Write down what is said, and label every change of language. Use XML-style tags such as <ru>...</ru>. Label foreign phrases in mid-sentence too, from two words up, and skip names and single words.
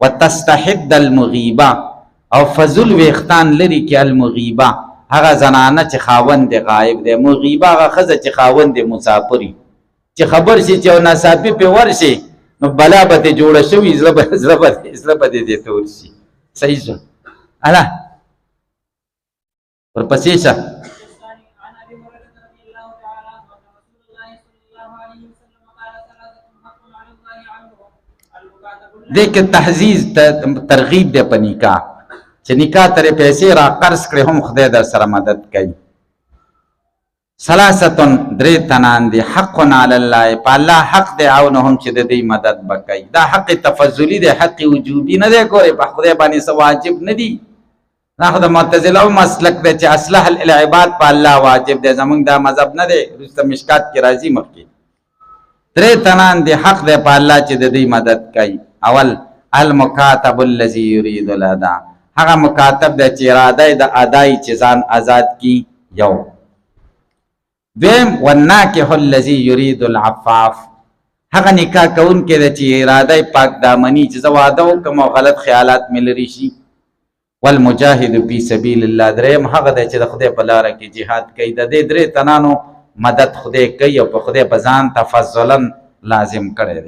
<ar>وتستحد المغیبه</ar> <ps>او فضل ویختان لري کې المغیبه هغه زنانه چې خاوند غایب دی، مغیبه هغه ښځه چې خاوند مسافري، چې خبر شي چې یو ناڅاپي پې ورشي نو بلا به ترې جوړه شوي، زړه به دې تور شي. صحیح شو اله ورپسې شه.</ps> <ar>عن ابي هريره رضي الله تعالى عنه ان رسول الله صلى الله عليه وسلم قال ثلاثه حق على الله عنهم المكاتب</ar> <ps>دې کې تحزیز ترغیب دی په نکاح، چې نکاح ترې پیسې را قرض کړې هم خدای در سره مدد کوي. ثلاثتن درې تنان دي</ps> <ar>حق علی الله،</ar> <ps>په الله حق دی عونهم چې د دې مدد وکړي. دا حق تفضلی دی، حق وجوبي نه دی، ګورې په خدای باندې څه واجب نه دي. دا خو د معتزله مسلک دی چې</ps> <ar>اصلح العباد</ar> <ps>په الله واجب دی، زمونږ دا مذهب نه دی. وروسته مشکات کې راځي مخکې. درې تنان دي حق دی په الله چې د دې مدد کوي. اول المکاتب الذي يريد الاداء، هغه مکاتب دی چې اراده د ادای چې ځان آزاد کی. یو دویم</ps> <ar>والناکح الذي يريد العفاف،</ar> <ps>هغه نکاح کوونکی دی چې اراده پاک دامنی چې زه واده وکړم او غلط خیالات مې لرې شي.</ps> <ar>والمجاهد فی سبیل الله،</ar> <ps>دریم هغه دی چې د خدای په لاره کې جهاد کوي. د دې درې تنانو مدد خدای کوي او په خدای په ځان تفضلا لازم کړی دی.</ps>